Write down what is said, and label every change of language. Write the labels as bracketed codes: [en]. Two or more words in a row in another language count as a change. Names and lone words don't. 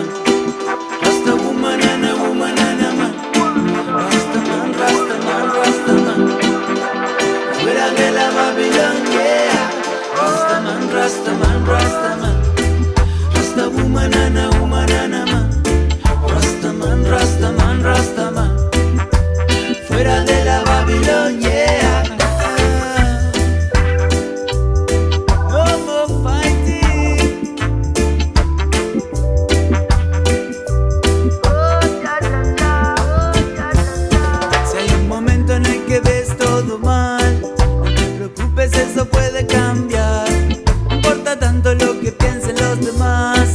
[en] Rasta woman, ana, man. Rastaman, Rastaman, Rastaman. [es] Fuera de la Babilón, yeah. [en] Rastaman, Rastaman, Rastaman. Rasta woman, ana, man. Rastaman, Rastaman, Rastaman. [es] Fuera de la Babilón, yeah. [en] No more fighting. [es] Si hay un momento en el que ves todo mal, no te preocupes, eso puede cambiar. No importa tanto lo que piensen los demás.